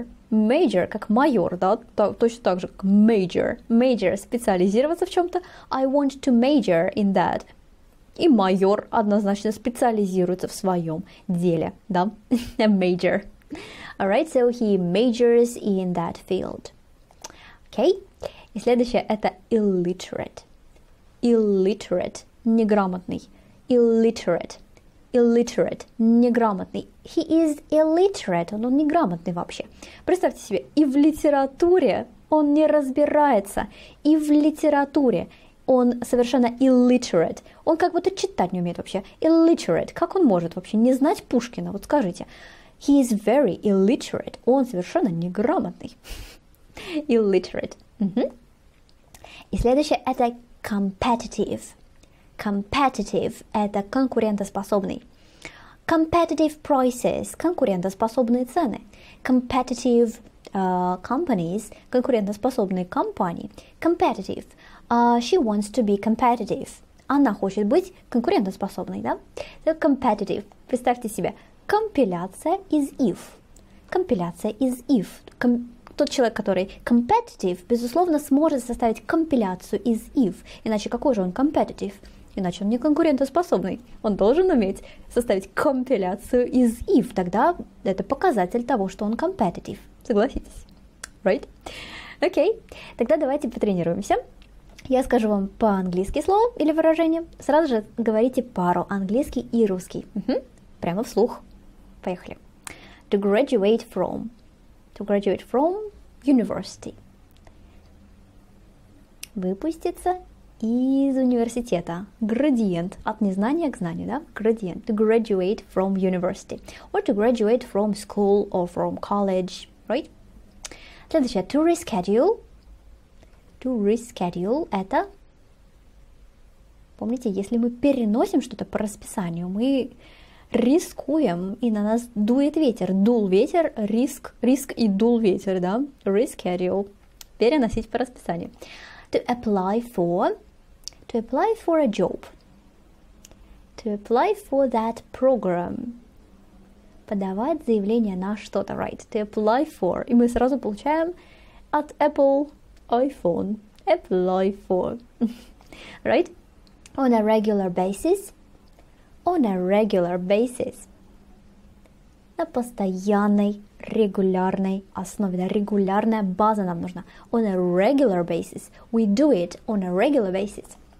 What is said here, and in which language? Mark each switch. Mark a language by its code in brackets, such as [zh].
[ru] Major, как майор, да, точно так же, как major, специализироваться в чем-то, [en] I want to major in that. [ru] И майор однозначно специализируется в своем деле, да, major. [en] Alright, so he majors in that field. [ru] Okay, и следующее это illiterate, неграмотный, illiterate, неграмотный. [en] He is illiterate, [ru] он неграмотный вообще. Представьте себе, и в литературе он не разбирается, и в литературе он совершенно illiterate, он как будто читать не умеет вообще. Illiterate, как он может вообще не знать Пушкина? Вот скажите. [en] He is very illiterate, [ru] он совершенно неграмотный. [en] Illiterate. [ru] И следующее это competitive. Competitive – это конкурентоспособный. [en] Competitive prices [ru] – конкурентоспособные цены. [en] Competitive companies [ru] – конкурентоспособные компании. [en] Competitive. She wants to be competitive. [ru] Она хочет быть конкурентоспособной, да? [en] So competitive. [ru] Представьте себе, компиляция из if. Компиляция из if. Тот человек, который competitive, безусловно, сможет составить компиляцию из if. Иначе какой же он competitive? Иначе он не конкурентоспособный. Он должен уметь составить компиляцию из if. Тогда это показатель того, что он competitive. Согласитесь? Right? Окей. Тогда давайте потренируемся. Я скажу вам по-английски слово или выражение. Сразу же говорите пару английский и русский. Прямо вслух. Поехали. [en] To graduate from. To graduate from university. [ru] Выпуститься из университета. Градиент. От незнания к знанию, да? Градиент. [en] To graduate from university. Or to graduate from school or from college. Right? [ru] Следующее. [en] To reschedule. To reschedule это... [ru] Помните, если мы переносим что-то по расписанию, мы рискуем, и на нас дует ветер. Дул ветер, риск и дул ветер, да? [en] Reschedule. [ru] Переносить по расписанию. [en] To apply for a job. To apply for that program. [ru] Подавать заявление на что-то, right? [en] To apply for. [ru] И мы сразу получаем от Apple iPhone. [en] Apply for. Right? On a regular basis. On a regular basis. [ru] На постоянной, регулярной основе. Да, регулярная база нам нужна. [en] On a regular basis. We do it on a regular basis.